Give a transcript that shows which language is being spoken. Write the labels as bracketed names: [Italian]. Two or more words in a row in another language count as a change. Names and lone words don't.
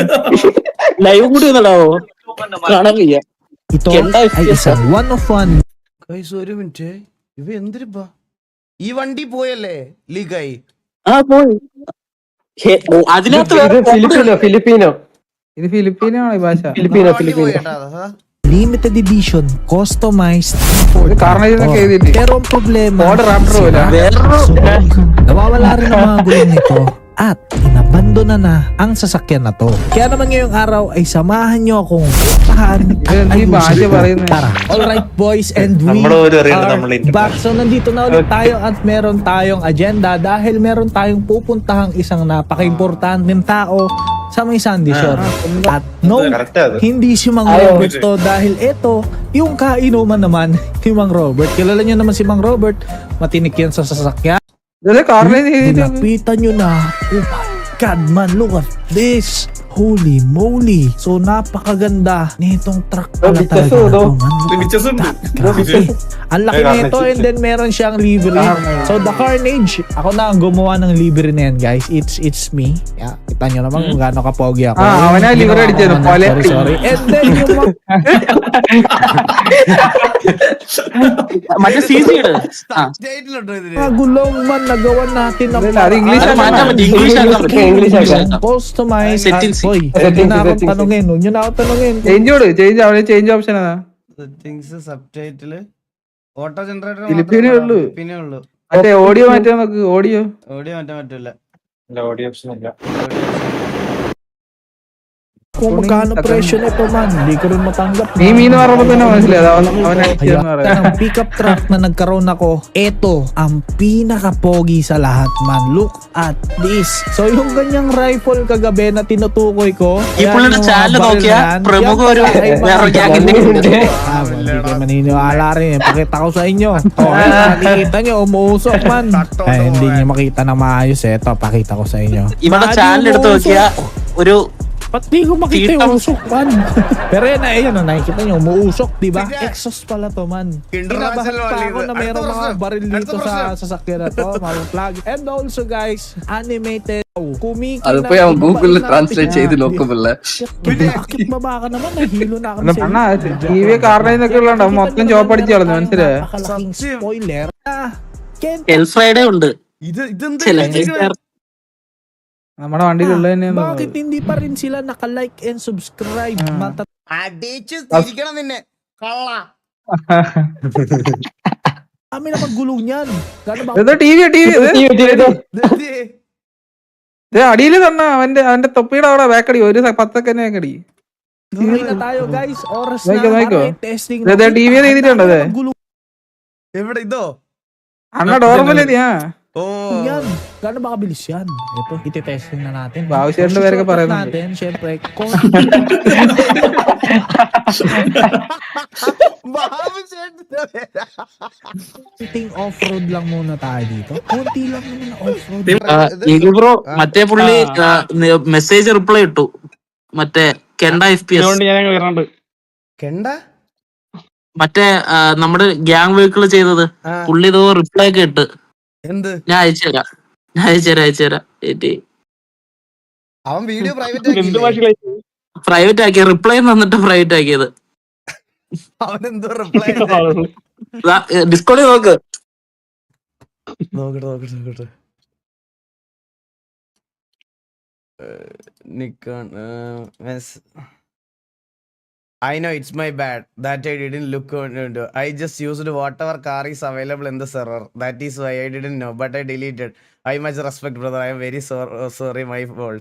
[Malayalam] ലൈവ് കൂടി ഒന്നടാവോ? കാണാൻ വയ്യ. ഒരു മിനിറ്റ്, ഇവ എന്തിരിപ്പാ ഈ വണ്ടി പോയല്ലേ ലീക്കായി? പോയി. അതിനകത്ത് ഫിലിപ്പീനോ ഇത് ഫിലിപ്പീനോ ആണ് ഈ ഭാഷ. ഫിലിപ്പീനോ [English] limited edition, customized [Malayalam] കാരണം ഇതൊക്കെ എഴുതിയിട്ട് [Filipino] pero ang problema [Malayalam] ഓർഡർ റാപ്റ്റർ പോലെ [Filipino] nawawala rin ang mga gulong nito at inabandona na ang sasakyan na to. Kaya naman ngayong araw ay samahan nyo akong puntahan at [Malayalam] ഈ ഭാഷ [Filipino] ayusin. [Malayalam] പറയുന്നത്. [Filipino] Tara. [English] Alright boys, and we are back. [Filipino] So nandito na ulit tayo at meron tayong agenda dahil meron tayong pupuntahang isang napaka-importanteng tao sa may Sandy Shore. At no, hindi si Mang Robert to dahil ito yung kainuman naman ni Mang Robert. Kilala nyo naman si Mang Robert, matinik yan sa sasakyan. [Malayalam] ഇതല്ലേ കാരണം എഴുതിയിട്ട് [Filipino] Nilapitan nyo na. [English] Oh my God man, look at this. Holy moly. [Filipino] So napakaganda nitong truck pala talaga. Grabe. Ang laki nito, [English] and then [Filipino] meron siyang livery. [English] So the Carnage, [Filipino] ako na ang gumawa ng livery na yan guys. [English] It's me. Yeah, [Filipino] kita nyo naman kung gaano kapogi ako. [Malayalam] അവനാ livery അടിച്ചത്. [English] Sorry. And then yung [Malayalam] മറ്റേ CC ഇട്. [Filipino] mga gulong man nagawa natin ng [Malayalam] അത് ഇംഗ്ലീഷ് അത് മാറ്റാൻ പറ്റും. ഇംഗ്ലീഷ് ആക്കാം. customized. Settings. [Filipino] Hoy, hindi na akong tanungin. Huwag nyo na akong tanungin. [Malayalam] ചേഞ്ച് അവന് [English] change option [Malayalam] അതാ. [English] settings, subtitle, auto generator [Malayalam] ഫിലിപ്പീനേ ഉള്ളൂ. പിന്നെ ഉള്ളൂ. മറ്റേ ഓഡിയോ മാറ്റാൻ നോക്ക്. ഓഡിയോ മാറ്റാൻ പറ്റില്ല. [Filipino] Kung magkano presyo nito man, hindi ko rin matanggap. [Malayalam] മീമീന്ന് പറയുമ്പോ തന്നെ മനസ്സിലായത് അവൻ അടിച്ചെന്ന് പറയാം. [Filipino] Ang pickup truck na nagkaroon ako, eto ang pinaka-pogi sa lahat man. [English] Look at this. [Filipino] So yung ganyang rifle kagabi na tinutukoy ko, [Malayalam] ഈ പുള്ളിയുടെ ചാനൽ നോക്കിയാ പ്രമുഖ ഒരു വേറെ ഗ്യാങ്ങിന്റെ [Filipino] hindi kayo maniniwala rin. Pakita ko sa inyo. Nakikita nyo, umuusok man. Ay, hindi nyo makita na maayos. Eto, pakita ko sa inyo. [Malayalam] ഇവിടെ ചാനൽ എടുത്ത് നോക്കിയാ ഒരു [Filipino] Ba't di ko makita yung usok man? Pero yan na, ayan o, nakikita nyo, umuusok, diba? Exhaust pala to man. Kinabahan pa ako na mayroong mga baril dito sa sasakyan na to, mga plug. [English] And also guys, animated. [Malayalam] അതിപ്പോ ഞാൻ ഗൂഗിളിൽ ട്രാൻസ്ലേറ്റ് ചെയ്ത് നോക്കുമ്പോഴേ [Filipino] Bakit baba ka naman? Nahilo na ako sa [Malayalam] അണ്ണാ ടി വി കാറിനെ ഇതൊക്കെ ഉള്ളതുകൊണ്ട് മൊത്തം ചോപ്പ് അടിച്ചു കളഞ്ഞു. മനസ്സിലായോ? Napakalaking spoiler. എൽ ഫ്രൈഡേ ഉണ്ട്. ഇതെന്ത് ചില നമ്മുടെ വണ്ടിയിലുള്ള തന്നെയാണ്. [Filipino] Bakit hindi pa rin sila naka- [English] like and subscribe? [Malayalam] അടിച്ച് തിരിക്കണം നിന്നെ കള്ള. [Filipino] Kami na maggulong yan. Gano'n ba? [Malayalam] ഇത് ടി വി അടിയിൽ തന്നെ അവന്റെ തൊപ്പിയുടെ അവിടെ ബാക്കടി ഒരു 10 സെക്കൻഡ് ബാക്കടി. [Filipino] Gawin na tayo guys. Oras Maiko, na Maiko. para i-testing [Malayalam] Dede, TV na എഴുതിയിട്ടുണ്ട് അതെ. എവിടെ ഇതോ? അണ്ണ ഡോർമല്ലേ നീ? ഓ [Filipino] Yan. Gano'n ba kabilis yan? Ito, iti-testing na natin. [Malayalam] ആവശ്യമായിട്ട് പേരൊക്കെ പറയുന്നുണ്ട്. [Filipino] natin, syempre, konting off-road lang muna tayo dito. Konti lang naman na off-road. [Malayalam] ഈഗിൾ ബ്രോ മറ്റേ പുള്ളി മെസ്സേജ് റിപ്ലൈ ഇട്ടു. മറ്റേ കെണ്ട FPS കെണ്ട മറ്റേ നമ്മുടെ [English] gang vehicle [Malayalam] ചെയ്തത് പുള്ളി ഇതോ റിപ്ലൈ ഒക്കെ ഇട്ട്. എന്ത്? ഞാൻ അയച്ചുതരാം. ഏറ്റി അവൻ വീഡിയോ പ്രൈവറ്റ് ആക്കിയ റിപ്ലൈ തന്നിട്ട് പ്രൈവറ്റ് ആക്കിയത്. അവനെന്തോ റിപ്ലൈ ഡിസ്കോഡിൽ നോക്ക്. നോക്കട്ടെ. [English] Nikon I know it's my bad that I didn't look into. I just used whatever car is available in the server. That is why I didn't know, but I deleted. I much respect, brother. I am very sorry, my fault.